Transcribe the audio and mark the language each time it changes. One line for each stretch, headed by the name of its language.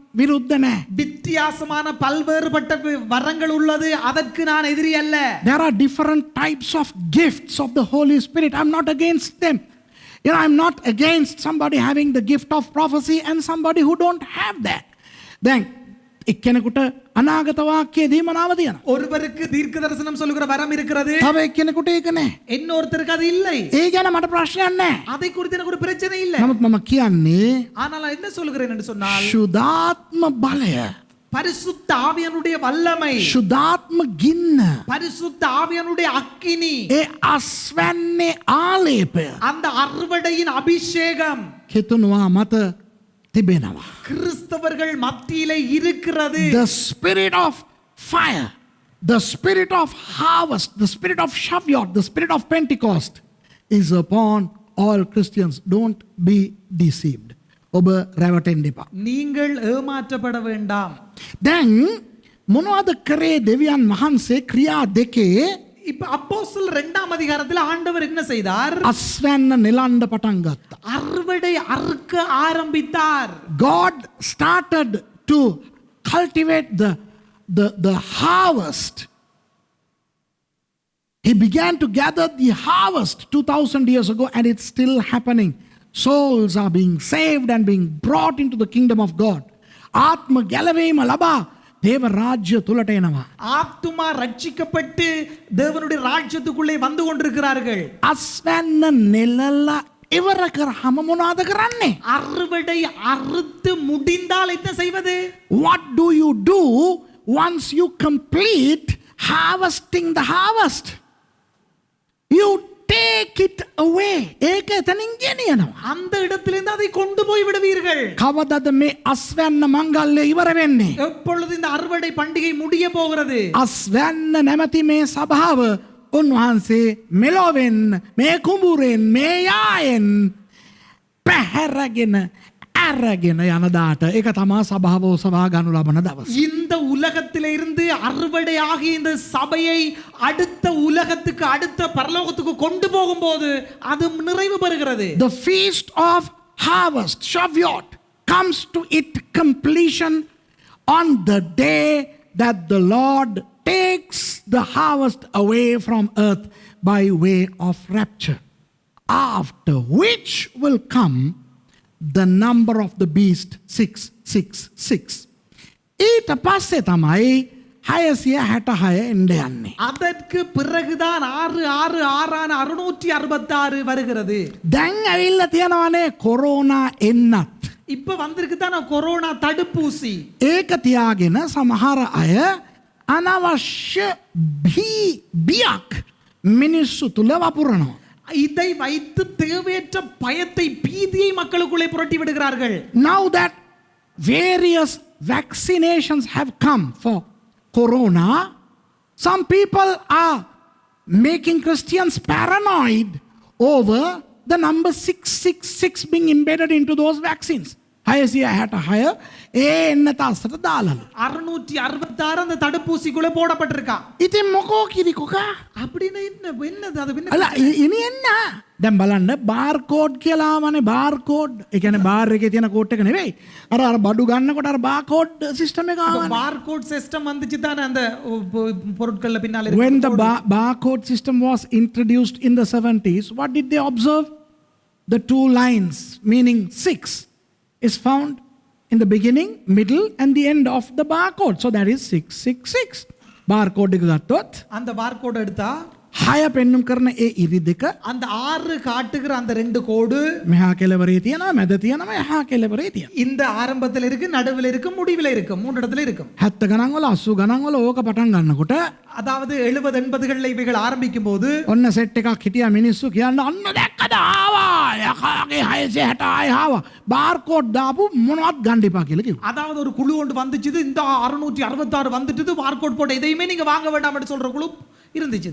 Sinhala: විරුද්ධ නෑ.
Tamil: வித்தியாசமான பல்வேறுபட்ட வரங்கள் உள்ளது, அதற்கு நான் எதிரி அல்ல.
English: There are different types of gifts of the Holy Spirit. I'm not against them. I'm not against somebody having the gift of prophecy and somebody who don't have that.
Sinhala: Then එක්කෙනෙකුට අනාගත වාක්‍යයේ දීමනාව තියෙනවා.
Tamil: ஒருவருக்கு தீர்க்க தரிசனம் சொல்லுகிற வரம் இருக்கிறது,
Sinhala: තව එක්කෙනෙකුට ඒක නැහැ.
Tamil: இன்னொருத்தருக்கு அது இல்லை.
Sinhala: ඒ ගැන මට ප්‍රශ්නයක් නැහැ.
Tamil: அதை குறித்து எனக்கு ஒரு பிரச்சனை இல்லை.
Sinhala: නමුත් මම කියන්නේ
Tamil: ஆனால் நான் என்ன சொல்கிறேன் என்று சொன்னால்,
Sinhala: ශුද්ධාත්ම බලය,
Tamil: பரிசுத்த ஆவியானுடைய வல்லமை,
Sinhala: ශුද්ධාත්ම ගින්න,
Tamil: பரிசுத்த ஆவியானுடைய அக்கினி,
Sinhala: ඒ අස්වැන්නේ ආලේපය
Tamil: அந்த அறுவடையின் அபிஷேகம்
Sinhala: කෙතුනවා මත තිබෙනවා.
Tamil: கிறிஸ்தவர்கள் மத்தியிலே இருக்கிறது.
English: The spirit of fire, the spirit of harvest, the spirit of Shavuot, the spirit of Pentecost is upon all Christians. Don't be deceived.
Sinhala: ඔබ රැවටෙන්න එපා.
Tamil: நீங்கள் ஏமாற்றப்பட வேண்டாம்.
Sinhala: දැන් මොනවද කරේ දෙවියන් වහන්සේ ක්‍රියා දෙකේ
Tamil: இப்ப அப்போஸ்தலர் 2ஆம் அதிகாரத்தில் ஆண்டவர் என்ன செய்தார்?
Sinhala: අස්වැන්න නෙලන්න පටන් ගත්තා.
Tamil: அறுவடை அறுக்க ஆரம்பித்தார்.
English: God started to cultivate the harvest. He began to gather the harvest 2000 years ago, and it's still happening. Souls are being saved and being brought into the kingdom of God.
Sinhala: ආත්ම ගැලවීම ලබා
Tamil: தேவ ராஜ்ய
Sinhala: තුලට එනවා.
Tamil: ஆத்துமா ரட்சிக்கப்பட்டு தேவனுடைய ராஜ்யத்துக்குள்ளே வந்து கொண்டிருக்கிறார்கள்.
Sinhala: අස්වැන්න නෙලලා ඉවර කරාම මොනවද කරන්නේ?
Tamil: அறுவடை அறுத்து முடிந்தால் என்ன செய்வது?
English: What do you do once you complete harvesting the harvest? You take it away.
Sinhala: ඒක එතනින් ගෙනියනවා.
Tamil: அந்த இடத்திலிருந்து அதை கொண்டு போய் விடுவீர்கள்.
Sinhala: කවදද මේ අස්වැන්න මංගල්‍ය ඉවර වෙන්නේ?
Tamil: எப்பொழுது இந்த அறுவடை பண்டிகை முடிய போகிறது?
Sinhala: අස්වැන්න නැමැති මේ සභාව උන්වහන්සේ මෙලොවෙන් මේ කුඹුරෙන් මේ යායෙන් පැහැරගෙන අරගෙන යන දාට ඒක තමයි සභාව ඔසවා ගනු ලබන දවස.
Tamil: இந்த உலகத்திலிருந்து அறுவடை ஆகிய இந்த சபையை அடுத்த உலகத்துக்கு, அடுத்த பரலோகத்துக்கு கொண்டு போகும்போது அது நிறைவு பெறுகிறது.
English: The feast of harvest, Shavuot, comes to its completion on the day that the Lord takes the harvest away from earth by way of rapture, after which will come the number of the beast 666.
Sinhala: ඊට පස්සේ තමයි 666 එන්න යන්නේ.
Tamil: அதற்கு பிறகுதான் 666 வருகிறது.
Sinhala: දැන් ඇවිල්ලා තියෙනවනේ කොරෝනා එන්නත්.
Tamil: இப்ப வந்திருக்கு தான் கொரோனா தடுப்பூசி.
Sinhala: ඒක තියාගෙන සමහර අය අනවශ්‍ය බියක් මිනිස්සු තුල වපුරනවා.
Tamil: இதை வைத்து தேவையற்ற பயத்தை, பீதியை மக்களுக்குள்ளே புரட்டி விடுகிறார்கள்.
English: Now that various vaccinations have come for corona, some people are making Christians paranoid over the number 666 being embedded into those vaccines.
Sinhala: 666 එන්න තස්සට දාලලු.
Tamil: 666 அந்த தடுப்பூசிக்குள்ளே போடப்பட்டிருக்கா.
Sinhala: ඉතින් මොකෝ කිරිකොකා?
Tamil: அப்படின்னு என்னது அது என்ன?
Sinhala: අල ඉනි එන්න. දැන් බලන්න බාර්කෝඩ් කියලාමනේ බාර්කෝඩ්. ඒ කියන්නේ බාර් එකේ තියෙන කෝඩ් එක නෙවෙයි. අර බඩු ගන්නකොට අර බාර්කෝඩ් සිස්ටම් එක ආවනේ.
Tamil: பார்கோட் சிஸ்டம் வந்துச்சு தானே அந்த பொருட்கள்ல பின்னால இருக்கு.
English: When the barcode system was introduced in the 70s, what did they observe? The two lines, meaning 6, is found in the beginning, middle, and the end of the barcode. So that is 666.
Sinhala: Barcode එක ගත්තොත්
Tamil: அந்த barcode எடுத்தா
Sinhala: 6 පෙන්නුම් කරන ඒ ඉරි දෙක
Tamil: அந்த 6 காட்டுகிற அந்த ரெண்டு கோடு
Sinhala: මෙහා කෙළවරේ තියෙනවා, මැද තියෙනවා, එහා කෙළවරේ තියෙනවා.
Tamil: இந்த ஆரம்பத்தில் இருக்கு, நடுவில் இருக்கு, முடிவில் இருக்கு, மூன்று இடத்துல இருக்கும்.
Sinhala: 70 ගණන් වල 80 ගණන් වල ඕක පටන් ගන්නකොට
Tamil: அதாவது 70 80களில் இவைகள் ஆரம்பிக்கும் போது
Sinhala: ඔන්න සෙට් එකක් හිටියා මිනිස්සු කියන්න අන්න දැක්කද ආවා යකාගේ 666 ආවා බාර්කෝඩ් දාපු මොනවත් ගන්න එපා කියලා කිව්වා.
Tamil: அதாவது ஒரு குழு ஒன்று வந்துச்சு, இந்த 666 வந்துட்டு பார்கோட் போட்டு எதையுமே நீங்க வாங்க வேண்டாம் என்று சொல்ற குழு இருந்துச்சு.